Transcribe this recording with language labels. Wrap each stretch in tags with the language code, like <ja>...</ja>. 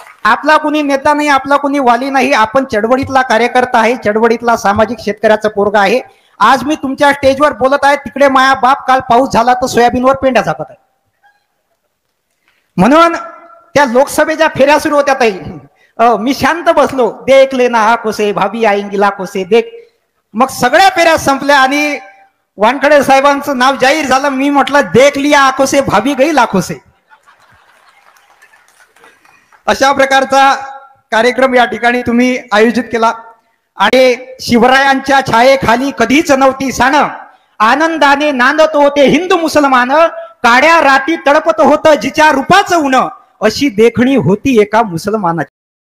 <mr>आपला कुणी नेता नाही, आपला कुणी वाली नाही, आपण चळवळीतला कार्यकर्ता आहे, चळवळीतला सामाजिक शेतकऱ्याचा पोरगा आहे. आज मी तुमच्या स्टेजवर बोलत आहे, तिकडे माया बाप काल पाऊस झाला तर सोयाबीनवर पेंड्या झाकत आहे. म्हणून त्या लोकसभेच्या फेऱ्या सुरू होत्या ताई. मी शांत बसलो,</mr> <hi>देख लेना आंखों से भाभी आएंगी लाखों से देख.</hi> <mr>मग सगळ्या फेऱ्या संपल्या आणि वानखडे साहेबांचं नाव जाहीर झालं. मी म्हटलं</mr> <hi>देख लिया आंखों से भाभी गई लाखों से.</hi> <mr>अशा प्रकारचा कार्यक्रम या ठिकाणी तुम्ही आयोजित केला आणि शिवरायांच्या छायेखाली कधीच नव्हती साण, आनंदाने नांदत होते हिंदू मुसलमान, काड्या राती तळपत होतं जिच्या रूपाचं ऊन, अशी देखणी होती एका मुसलमानाची.</mr>